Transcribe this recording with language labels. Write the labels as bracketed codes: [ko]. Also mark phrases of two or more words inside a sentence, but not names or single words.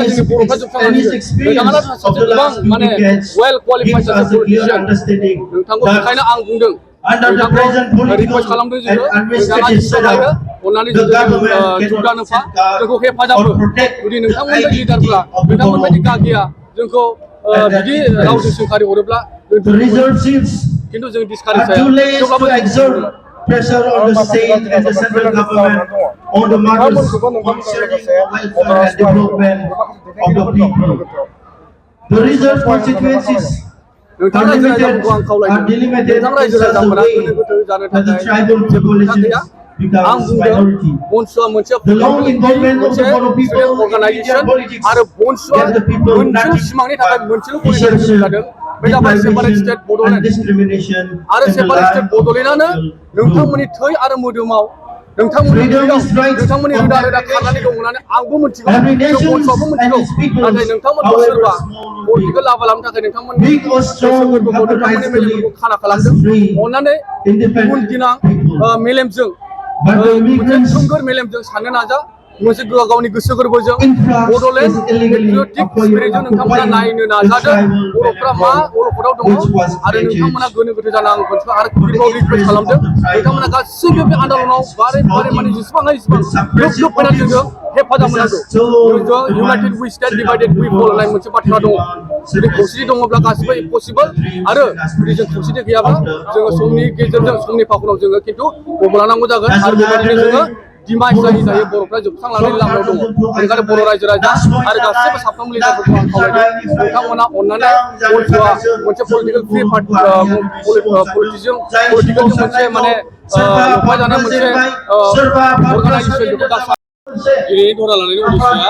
[brx] जोंनि बर'फ्रा जोबस्रांलांगोन नोंथाङा सासे गोबां माने [en] well qualified [brx] सासे पलिटिशियान नोंथांखौ बेखायनो आं बुंदों नोंथांखौ रिकुवेस्ट खालामदों जोङो नोंथाङा जेसेबां हायो अननानै जोंजों जुगदान होफा जोंखौ हेफाजाब हो जुदि नोंथांमोनबायदि लिडारफ्रा नोंथांमोनबायदि गागिया जोंखौ बिदि रावजों सोंखारि हरोब्ला खिन्थु जों डिसकारेज जाया थेवब्लाबो [en] pressure on the state and the central government on the matters concerning welfare and development of the people. The reserve constituencies are delimited in such a way that the tribal populations [brx] आं [en] becomes [brx] बुंदों [en] minority. [brx] बनसुआ मोनसे [en] The long involvement of the Bodo people in [brx] अर्गानाइजेसन [en] Indian politics [brx] आरो बनसुआ [en] get the people [brx] मोनसेल' [en] united [brx] सिमांनि थाखाय मोनसेल' गनायनानै [en] desertion, [brx] जादों बे जाबाय सेपारेट [en] deprivation, [brx] स्टेट [en] and [brx] बड'लेण्ड [en] discrimination [brx] आरो [en] in the separate state land of [brx] बड'लेण्डआनो [en] people. [brx] नोंथांमोननि थै आरो मोदोमाव नोंथांमोननि [en] Freedom [brx] थैयाव [en] is right [brx] नोंथांमोननि [en] of [brx] रोदा [en] every [brx] रोदा खारनानै [en] nation. [brx] दं होननानै आंबो मिथिगौ [en] Every [brx] जों [en] nation [brx] बनसुआबो [en] and [brx] मिथिगौ [en] its peoples, [brx] नाथाय नोंथांमोनखौ [en] however [brx] सोरबा [en] small or [brx] पलिटिकेल [en] big, [brx] लाबा लानो थाखाय नोंथांमोननि [en] big or [brx] गोसो [en] strong, [brx] गोरबोखौ [en] have the [brx] नोंथांमोननि [en] rights to [brx] मेलेमफोरखौ [en] live [brx] खाना [en] as [brx] खालामदों [en] free, [brx] अननानै गुन [en] independent [brx] गोनां [en] people. [brx] मेलेमजों [en] But the [brx] मोनसे [en] immigrants [brx] थोंगोर मेलेमजों साननो नाजा मोनसे गावनि गोसो गोरबोजों [en] influx [brx] बड'लेण्ड [en] is illegally patriotic spiritजों [brx] नोंथांमोना नायनो [en] occupying the [brx] नाजादों [en] tribal [brx] बर'फ्रा मा [en] background [brx] अलखदाव दङ [en] which was [brx] आरो नोंथांमोना [en] created [brx] गोनो गोथो जानो आं मोनथिगौ आरो [en] for the [brx] गिदिराव रिक्वेस्ट [en] interest [brx] खालामदों [en] of the tribal [brx] नोंथांमोना गासैबो बे आन्दलनाव [en] communities, [brx] बारे बारे माने [en] supporting [brx] जेसेबां हायो एसेबां [en] with [brx] ग्रोब [en] suppressive [brx] ग्रोब फैनानै [en] motives, [brx] जोंजों हेफाजाब [en] which has [brx] होनांगौ [en] told [brx] जोंजों [en] the इउनाइटेड ones we stand set up divided we before फल us [brx] होननाय मोनसे बाथ्रा [en] that [brx] दङ [en] we want [brx] जुदि खौसेथि [en] separation [brx] दङब्ला [en] to [brx] गासिबो [en] fulfill पसिबल the dreams [brx] आरो [en] and [brx] जुदि जों [en] aspirations [brx] खौसेथि गैयाबा [en] of the [brx] जोङो समनि [en] Bodo [brx] गेजेरजों [en] people. [brx] समनि फाखनाव जोङो खिन्थु गबलानांगौ जागोन [en] As [brx] आरो [en] an [brx] बेबायदिनो जोङो [en] academic, [brx] डिमाइस जायै जायै बर'फ्रा जोबस्रांलांनायनि लामायाव दङ बेनिखायनो बर' रायजो राजा आरो गासैबो साफ्रोमबो लिडारफोरखौ आं खावलायदों नोंथांमोना अननानै बनसुआ मोनसे पलिटिकेल फ्रि पलिटिकेलजों मोनसे माने लफाय जानाय मोनसे अर्गानाइजेसन बेखौ दा दिनैनि दरा लानायनि उद्देश्यआ